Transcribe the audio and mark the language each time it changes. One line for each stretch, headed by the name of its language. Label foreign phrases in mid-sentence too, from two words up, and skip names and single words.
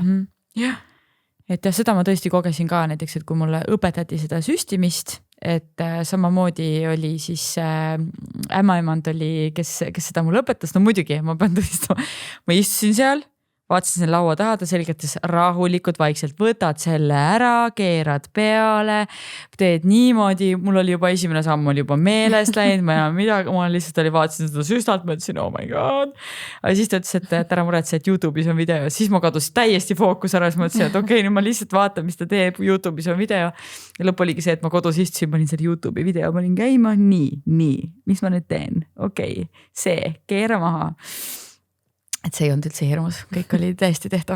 Estonian: Jah, et seda ma tõesti kogesin ka näiteks, et kui mulle õpetati seda süstimist, et samamoodi oli siis ämmaemand oli, kes seda mulle õpetas, no muidugi ma pean tõestama, ma istusin seal, vaatasin selle laua taha, ta selgitas rahulikult vaikselt, võtad selle ära, keerad peale, teed niimoodi, mul oli juba esimene samm oli juba meelest läinud, ma lihtsalt vaatasin seda süstalt, ma ütlesin,
English: oh my god.
Estonian: Aga siis ta ütles, et ära muretse, et YouTube'is on video, siis ma kadus täiesti fookus ära, siis ma ütlesin, et okei, nüüd ma lihtsalt vaatan, mis ta teeb, YouTube'is on video. Ja lõpp oligi see, et ma kodus istusin, ma olin selle YouTube'i video, ma olin käima, nii, mis ma nüüd teen? Okei, see, keera maha. Et see ei olnud üldse hirmus, kõik oli täiesti tehtav.